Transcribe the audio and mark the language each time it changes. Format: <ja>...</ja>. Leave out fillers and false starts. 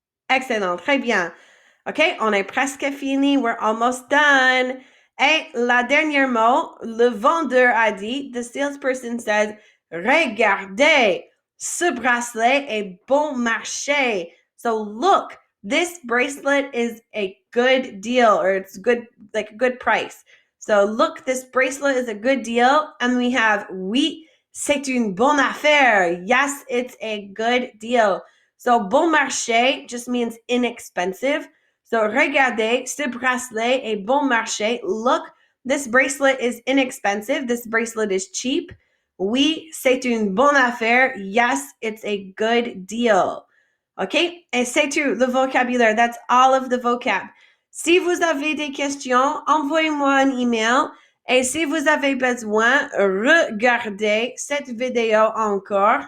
<fr>Excellent, très bien. OK, on est presque fini.</fr> <en>We're almost done.</en> <fr>Et la dernière mot, le vendeur a dit,</fr> <en>the salesperson says,</en> <fr>Regardez, ce bracelet est bon marché.</fr> <en>So look, this bracelet is a good deal, or it's good, like a good price. So look, this bracelet is a good deal. And we have</en> <fr>oui, c'est une bonne affaire.</fr> <en>Yes, it's a good deal. So bon marché just means inexpensive.</en> <fr>So regardez, ce bracelet est bon marché.</fr> <en>Look, this bracelet is inexpensive. This bracelet is cheap.</en> <fr>Oui, c'est une bonne affaire.</fr> <en>Yes, it's a good deal. OK?</en> <fr>Et c'est tout, le vocabulaire.</fr> <en>That's all of the vocab.</en> <fr>Si vous avez des questions, envoyez-moi un email. Et si vous avez besoin, regardez cette vidéo encore.</fr>